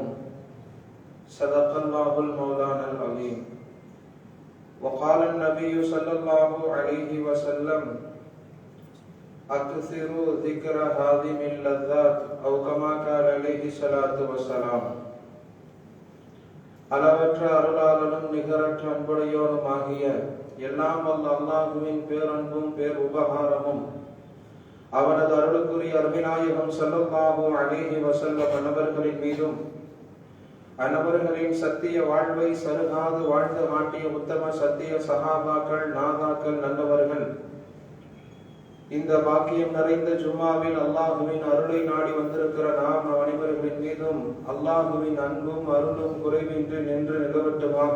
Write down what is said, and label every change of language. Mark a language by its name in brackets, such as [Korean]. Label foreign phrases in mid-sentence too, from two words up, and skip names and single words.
[Arabic] صدق الله المولانا العظيم. وقال النبي صلى الله عليه وسلم أكثروا ذكر هادم اللذات أو كما قال عليه الصلاة والسلام. [Tamil] அளவற்ற அருளாளனும் நிகரற்ற அன்புடையோனுமாகிய எல்லாம் வல்ல அல்லாஹுவின் பேரன்பும் பேர் உபகாரமும் அவனது அருளுக்குரிய அருமைநாயகம் [Arabic] صلى الله عليه وسلم [Tamil] அன்னவர்களின் மீதும் அன்னவர்களின் சத்திய வாழ்வை சருகாது வாழ்ந்து மாட்டிய உத்தம சத்திய சஹாபாக்கள் நாதாக்கள் நல்லவர்கள் இந்த பாக்கியம் நிறைந்த ஜும்மாவில் அல்லாஹுவின் அருளை நாடி வந்திருக்கிற நாம் அனைவர்களின் மீதும் அல்லாஹுவின் அன்பும் அருளும் குறைவின்றி நின்று நிலவட்டுமாக.